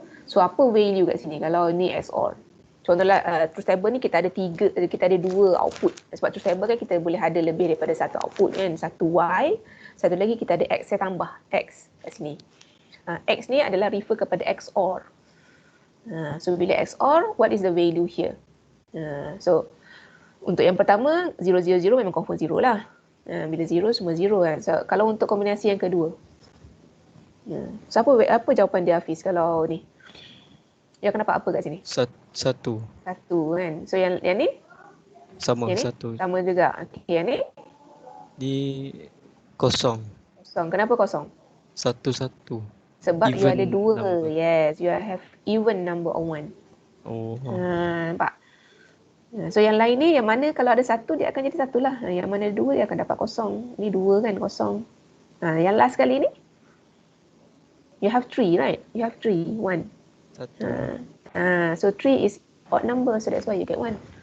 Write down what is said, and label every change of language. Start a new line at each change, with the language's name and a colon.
Malay: So apa value kat sini kalau ni XOR? Contohlah truth table ni kita ada 2 output. Sebab truth table kan kita boleh ada lebih daripada satu output kan. Satu Y, satu lagi kita ada X, saya tambah X kat sini. X ni adalah refer kepada XOR.
English: So bila XOR, what is the value here?
Malay: So untuk yang pertama 0, 0, 0 memang confirm 0 lah. Bila 0 semua 0 kan. So kalau untuk kombinasi yang kedua, so apa jawapan dia Hafiz kalau ni? Dia akan dapat apa kat sini? Satu kan. So yang ni? Sama, yang ni? satu. Sama juga. Okay, yang ni? Di kosong. Kenapa kosong? Satu. Sebab
English: even
Malay: you ada 2.
English: number. Yes, you have even number of 1. Oh.
Malay: Nampak? So yang lain ni, yang mana kalau ada 1 dia akan jadi 1 lah. Yang mana 2 dia akan dapat kosong. Ni 2 kan, kosong.
English: Yang last kali ni, you have 3, right? You have 3, 1.
Malay: Satu.
English: So 3 is odd number, so that's why you get 1.